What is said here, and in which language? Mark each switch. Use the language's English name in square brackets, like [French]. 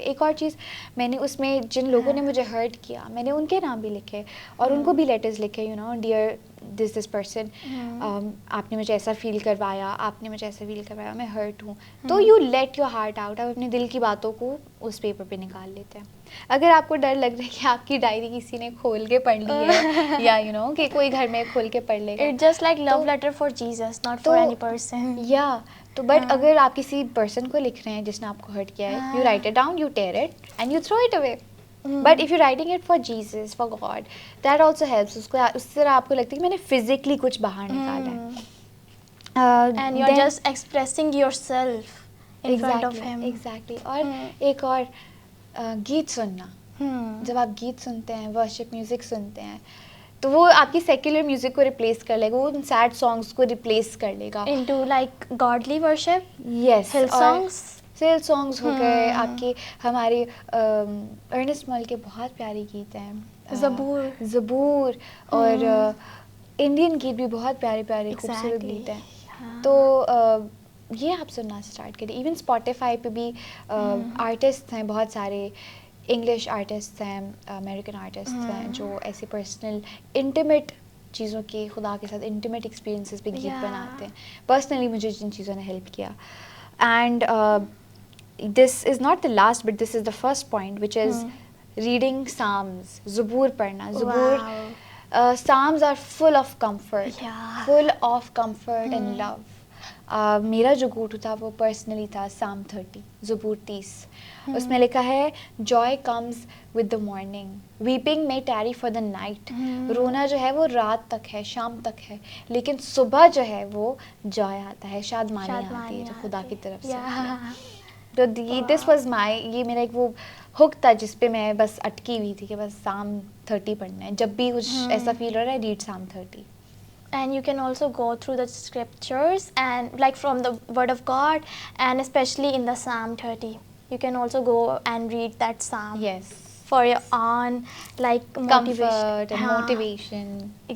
[Urdu] ایک اور چیز میں نے اس میں, جن لوگوں نے مجھے ہرٹ کیا, میں نے ان کے نام بھی لکھے اور ان کو بھی لیٹرز لکھے, [English] dear this person, [Urdu] آپ نے مجھے ایسا فیل کروایا, آپ نے مجھے ایسا فیل کروایا, میں ہرٹ ہوں. تو [English] You let your heart out. [Urdu] آپ اپنے دل کی باتوں کو اس پیپر پہ نکال لیتے ہیں. اگر آپ کو ڈر لگ رہا ہے کہ آپ کی ڈائری کسی نے کھول کے پڑھ لی ہے, یا کہ کوئی گھر میں کھول کے پڑھ لے گا, [English] It's just like love letter for Jesus, not for any person. [Urdu] تو بٹ اگر آپ کسی پرسن کو لکھ رہے ہیں جس نے آپ کو ہرٹ کیا ہے, [English] You write it down, you tear it and you throw it away. But if you writing it for Jesus, for God, that also helps. [Urdu] اس سے آپ کو لگتا ہے کہ میں نے فزیکلی کچھ باہر نکالا ہے. [English] And you're just expressing yourself in front of him. [Urdu] Exactly. اور ایک اور, گیت سننا. جب آپ گیت سنتے ہیں, ورشپ میوزک سنتے ہیں, تو وہ آپ کی سیکولر میوزک کو ریپلیس کر لے گا, وہ ان سیڈ سانگس کو ریپلیس کر لے گا. [English] Into like godly worship. Yes. Hill songs. [Urdu] ہل سانگس ہو گئے آپ کی. ہماری ارنسٹ مال کے بہت پیارے گیت ہیں, زبور, اور انڈین گیت بھی بہت پیارے پیارے خوبصورت گیت ہیں. تو یہ آپ سننا اسٹارٹ کریں. ایون اسپوٹیفائی پہ بھی آرٹسٹ ہیں بہت سارے, انگلش آرٹسٹ ہیں, امریکن آرٹسٹ ہیں, جو ایسے پرسنل انٹیمیٹ چیزوں کے خدا کے ساتھ انٹیمیٹ ایکسپیرینسز پہ گیت [English] Yeah. [Urdu] بناتے ہیں. پرسنلی مجھے جن چیزوں نے ہیلپ کیا. [English] and this is not the last but this is the first point which is reading psalms, [Urdu] زبور پڑھنا. [English] زبور Psalms are full of comfort, Yeah. full of comfort and love. [Urdu] میرا جو گوٹو تھا وہ پرسنلی تھا Psalm 30, زبور 30. اس میں لکھا ہے [English] joy comes with the morning, weeping may tarry for the night. [Urdu] رونا جو ہے وہ رات تک ہے, شام تک ہے, لیکن صبح جو ہے وہ joy آتا ہے, شادمانی آتی ہے جو خدا کی طرف سے. تو [English] this was my, [Urdu] یہ میرا ایک وہ ہک تھا جس پہ میں بس اٹکی ہوئی تھی کہ بس Psalm 30 پڑھنا ہے. جب بھی کچھ ایسا فیل ہو رہا ہے red Psalm 30. [English] And you can also go through the scriptures and like from the word of God, and especially in the Psalm 30 you can also go and read that psalm. Yes. For your own like Comfort and motivation.